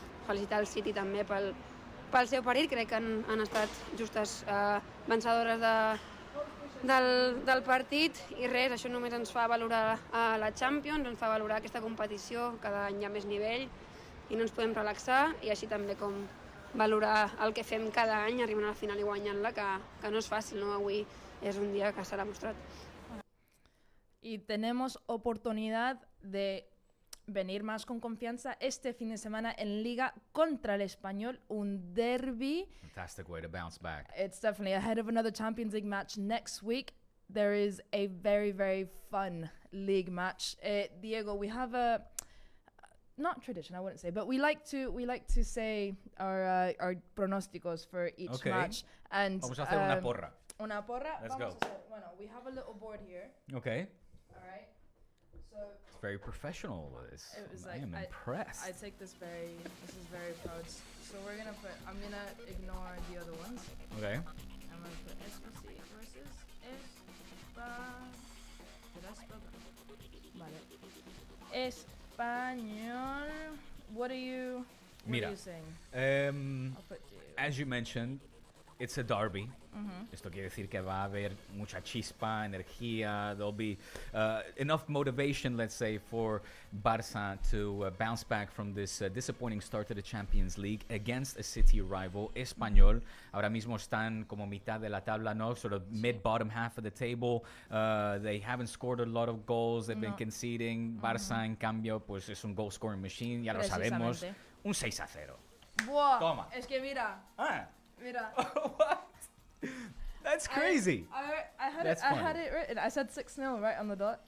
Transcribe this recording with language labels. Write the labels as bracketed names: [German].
[Catalan] Felicitar el City també pel seu partit, crec que han estat justes vencedores del partit i res, això només ens fa valorar la Champions, ens fa valorar aquesta competició, cada any hi ha més nivell i no ens podem relaxar, i així també com valorar el que fem cada any arribant a la final i guanyant-la, que no és fàcil, no? Avui és un dia que serà mostrat. [Spanish] Y tenemos oportunidad de venir más con confianza este fin de semana en Liga contra el Español, un derby. [English] Fantastic way to bounce back. It's definitely ahead of another Champions League match next week. There is a very, very fun league match. Diego, we have a not tradition, I wouldn't say, but we like to say our pronósticos for each match. And [Spanish] vamos a hacer una porra. Una porra. [English] Let's [Spanish] vamos [English] go. [Spanish] a hacer, bueno, [English] we have a little board here. Okay. All right. So It's very professional. I am impressed. I take this is very proud. So I'm gonna ignore the other ones. Okay. I'm gonna put SPC versus did I spell that? [Spanish] Vale. [English] Español. What are you saying? I'll put you. As you mentioned, it's a derby. [Spanish] Esto quiere decir que va a haber mucha chispa, energía. [English] There'll be enough motivation, let's say, for Barça to bounce back from this disappointing start to the Champions League against a City rival, Español. [Spanish] Ahora mismo están como mitad de la tabla, no, [English] sort of mid-bottom half of the table. They haven't scored a lot of goals. They've been conceding. [Spanish] Barça, en cambio, pues es un [English] goal-scoring machine. [Spanish] Ya lo sabemos. Un 6-0. Buah, Toma. es que mira. Mira. [English] What? That's crazy. I had it written. I said 6-0 right on the dot.